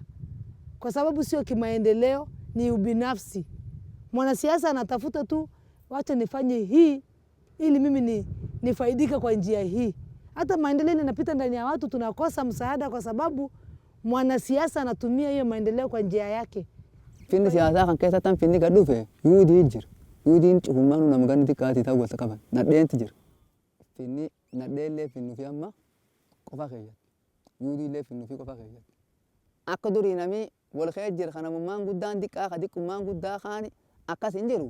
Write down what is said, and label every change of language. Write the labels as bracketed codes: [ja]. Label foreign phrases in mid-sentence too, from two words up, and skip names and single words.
[sw] Kwa sababu sio kimaendeleo, ni ubinafsi. Mwanasiasa anatafuta tu wacha nifanye hii ili mimi nifaidika kwa njia hii. Hata maendeleo yanapita ndani ya watu tunakosa msaada kwa sababu mwanasiasa anatumia hiyo maendeleo kwa njia yake. [om] Finni siyaasaa kan keessa tan finni gad dhufe yuudii jira. Yuudiin cufummaan nama xiqqaati ta'uu wanta qaban. Nadheenti jira. Finni nadheellee finnu fi amma qofa keeyyatti. Yuudiillee finnu fi qofa keeyyatti. Akka durii namni wal kee jira kanamummaan guddaan xiqqaa ka xiqqummaan guddaa kaani akkas hin jiru.